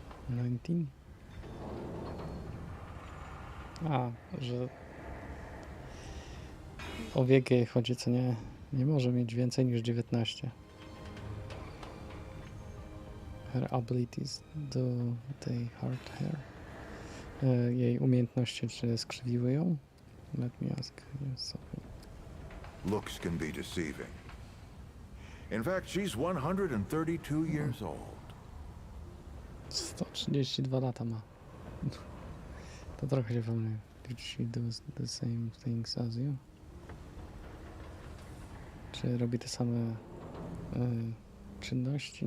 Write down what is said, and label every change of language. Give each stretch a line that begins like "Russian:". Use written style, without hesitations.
Polish: 19? A, że o wiek jej chodzi, co nie może mieć więcej niż 19.
English: Her abilities do they hurt her.
Polish: Jej umiejętności czy skrzywiły ją?
English: Let me ask you something. Looks can be deceiving. In fact, she's 132 years old.
Polish: 132 lata ma. To trochę się pomylił.
English: Did she do the same things as you?
Polish: Czy robi te same czynności?